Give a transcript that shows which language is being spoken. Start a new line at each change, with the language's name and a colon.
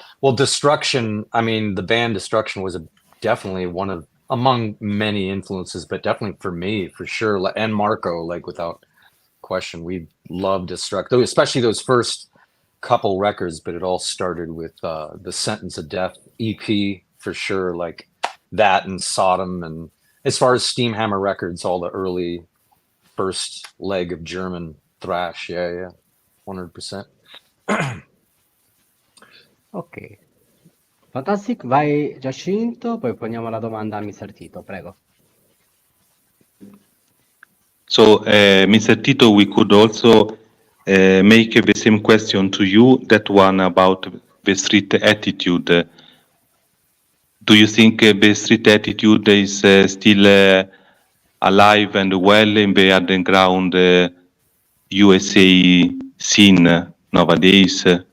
English: Well, Destruction, I mean, the band Destruction was definitely one of, among many influences, but definitely for me, for sure, and Marco, like without question, we love Destruction, especially those first couple records, but it all started with the Sentence of Death EP, for sure, like that and Sodom, and as far as Steamhammer Records, all the early first leg of German thrash, 100%. Ok, fantastic.
Italian: Vai Giacinto, poi poniamo la domanda a Mr. Tito, prego.
English: So, Mr. Tito, we could also make the same question to you, that one about the street attitude. Do you think the street attitude is still alive and well in the underground U.S.A. scene nowadays?